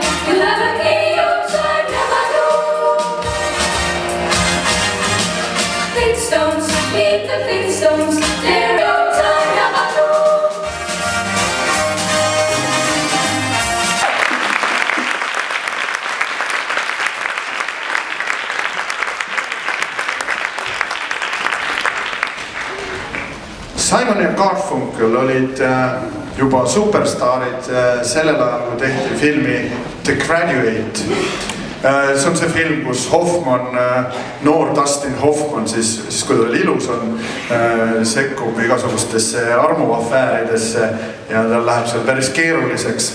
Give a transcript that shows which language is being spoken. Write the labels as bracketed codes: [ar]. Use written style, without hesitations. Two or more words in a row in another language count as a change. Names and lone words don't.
[en] You have a key outside, dabba-doo. Flintstones, meet the Flintstones. They're your time, dabba-doo. [et] Simon ja Garfunkel olid juba superstaarid sellel ajal, kui tehti filmi The Graduate. See on see film, kus Hoffman, noor Dustin Hoffman, siis kui ta oli ilus on, sekkub igasugustesse armuafääridesse ja tal läheb seal päris keeruliseks.